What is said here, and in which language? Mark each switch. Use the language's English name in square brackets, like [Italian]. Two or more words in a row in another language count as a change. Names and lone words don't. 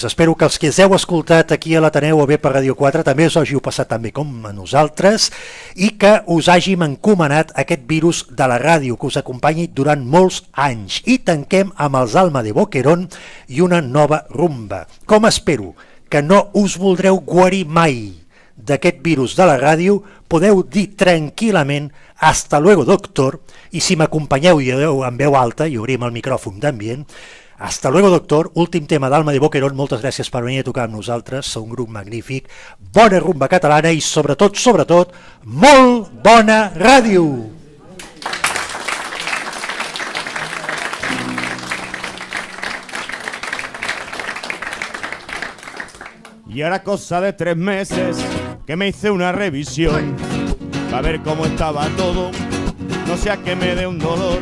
[Catalan] Espero que els que us heu escoltat aquí a l'Ateneu o bé per Ràdio 4 també us hàgiu passat tan bé com a nosaltres i que us hàgim encomanat aquest virus de la ràdio que us acompanyi durant molts anys. I tanquem amb els Alma de Boquerón i una nova rumba. Com espero que no us voldreu guarir mai d'aquest virus de la ràdio, podeu dir tranquil·lament [Spanish] hasta luego doctor, [Catalan] i si m'acompanyeu i en veu alta i obrim el micròfon d'ambient, [Spanish] hasta luego doctor, [Catalan] últim tema d'Alma de Boquerón, moltes gràcies per venir a tocar amb nosaltres, sou un grup magnífic, bona rumba catalana i sobretot, molt bona ràdio! [Spanish] Y ahora cosa de 3 meses que me hice una revisión para ver cómo estaba todo, no sea que me dé un dolor.